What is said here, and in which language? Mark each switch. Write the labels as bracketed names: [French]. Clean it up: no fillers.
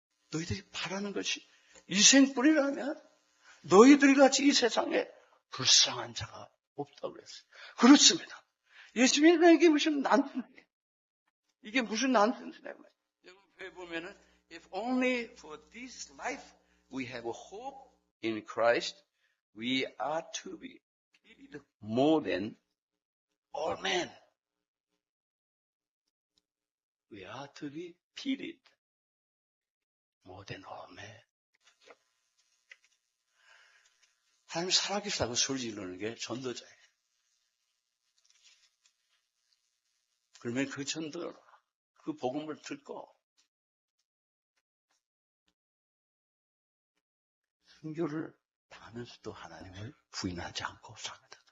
[Korean] 너희들이 바라는 것이 이 생뿌리라면 너희들이 같이 이 세상에 불쌍한 자가 없다고 그랬어요. 그렇습니다. 예수 믿는 이게 무슨 난센스냐. 이게 무슨 난센스냐. 여러분 왜 보면은 [English] If only for this life we have a hope in Christ, we are to be pitied more than all men. We are to be pitied more than all men. [Korean] 하나님 살아계시다고 소리 지르는 게 전도자예요. 그러면 그 복음을 듣고 순교를 당하면서도 하나님을 부인하지 않고 삽니다.